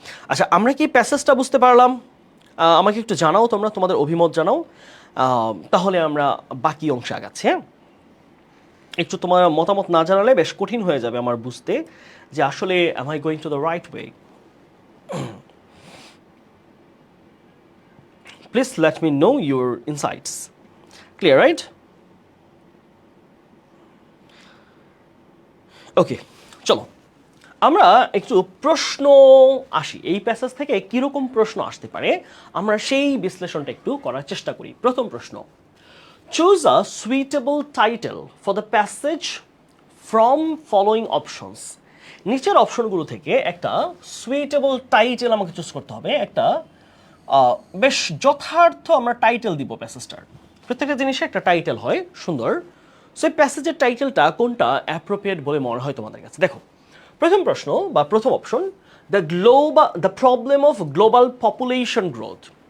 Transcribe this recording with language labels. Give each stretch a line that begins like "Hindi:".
Bangla: আচ্ছা, আমরা কি প্যাসেজটা বুঝতে পারলাম? আমাকে একটু জানাও, তোমরা তোমাদের অভিমত জানাও, তাহলে আমরা বাকি অংশে আগাচ্ছি। হ্যাঁ, একটু তোমার মতামত না জানালে বেশ কঠিন হয়ে যাবে আমার বুঝতে যে আসলে
English: am I going to the right way? Please let me know your insights. Clear, right?
Bangla: ওকে, চলো আমরা একটু প্রশ্ন আসি। এই প্যাসেজ থেকে কীরকম প্রশ্ন আসতে পারে আমরা সেই বিশ্লেষণটা একটু করার চেষ্টা করি। প্রথম প্রশ্ন,
English: choose a suitable title for the passage from following options.
Bangla: নিচের অপশনগুলো থেকে একটা সুইটেবল টাইটেল আমাকে চুজ করতে হবে। একটা বেশ যথার্থ আমরা টাইটেল দিব প্যাসেজটার। প্রত্যেকটা জিনিসে একটা টাইটেল হয় সুন্দর। সো এই প্যাসেজের টাইটেলটা কোনটা অ্যাপ্রোপ্রিয়েট বলে মনে হয় তোমাদের কাছে? দেখো, প্রথম প্রশ্ন বা প্রথম option,
English: The problem of global population growth.